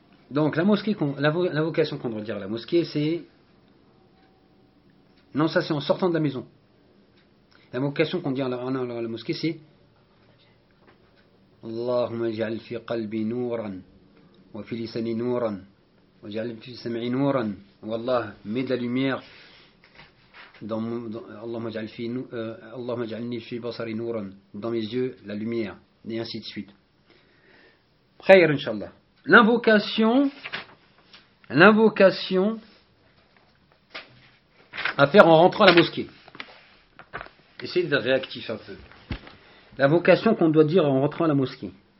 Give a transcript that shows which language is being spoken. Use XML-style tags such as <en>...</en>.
<fr>Donc, l'invocation qu'on doit dire à la mosquée, c'est... Non, ça, c'est en sortant de la maison. L'invocation qu'on dit en allant à la mosquée, c'est...</fr> <ar>اللهم اجعل في قلبي نورا وفي لساني نورا واجعل في سمعي نورا والله مد لوميير اللهم اجعلني في بصري نورا</ar> <fr>dans mes yeux la lumière et ainsi de suite. Prière inshallah. L'invocation à faire en rentrant à la mosquée. Essayez de réactiver un peu. La vocation qu'on doit dire en rentrant à la mosquée.</fr>